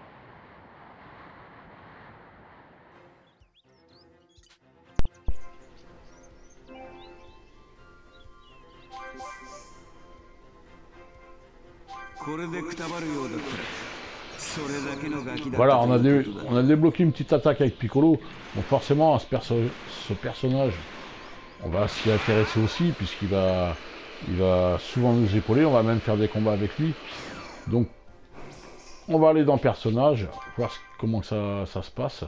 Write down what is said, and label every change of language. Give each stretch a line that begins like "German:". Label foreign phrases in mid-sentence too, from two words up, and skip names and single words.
Japanese: これでくたばるようだったら、それだけのガキだった
French: Voilà,
Japanese: ということだ。
French: on a débloqué une petite attaque avec Piccolo. Donc forcément, ce personnage, on va s'y intéresser aussi, puisqu'il va souvent nous épauler. On va même faire des combats avec lui. Donc, on va aller dans le personnage, voir comment ça se passe.